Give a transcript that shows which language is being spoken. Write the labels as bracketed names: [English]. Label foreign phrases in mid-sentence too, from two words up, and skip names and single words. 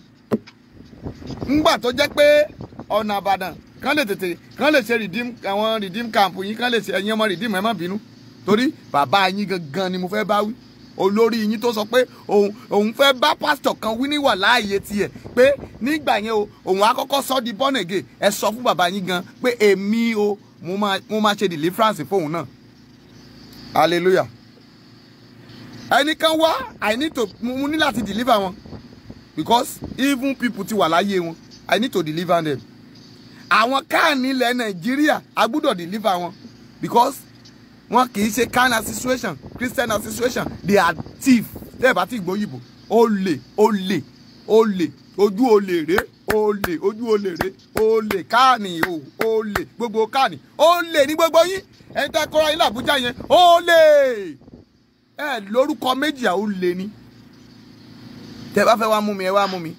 [Yoruba] Ńgbà tó jẹ́ pé ọ̀nà Ìbàdàn kán lè ṣe [English] redeem camp [Yoruba] yín, kán lè ṣe ẹ̀yin ọmọ redeem ẹ má bínú. Torí bàbá yín gangan ni mo fẹ́ bá wí. Olórí yín tó sọ pé òun fẹ́ bá pásítọ̀ kan wí níwà láàyè tiẹ̀ pé nígbà yẹn o òun á kọ́kọ́ sọ di born again. Ẹ sọ fún bàbá yín gan pé èmi o mo máa ṣe deliverance fóun náà. Hallelujah. Ẹnìkan wá mo ní láti deliver wọn [English] because even people [Yoruba] ti wà láyé wọn. [English] I need to deliver them. [Yoruba] Àwọn káàní ilẹ̀ Nàìjíríà a gbọ́dọ̀ deliver wọn because wọn kì í ṣe [English] kind association, Christian association, they are thief. [Yoruba] Tẹ́ ẹ bá ti gbóyìnbó, olè, ojú olè rè, ojú olè rè, olè káàní o, olè gbogbo káàní, olè ní gbogbo yín. Ẹni tẹ́ kọ́ra yín l'Àbújá yẹn, olè. Ẹ lórúkọ méjì à olè ni. Tẹ́ bá fẹ́ wá mú mi, ẹ wá mú mi.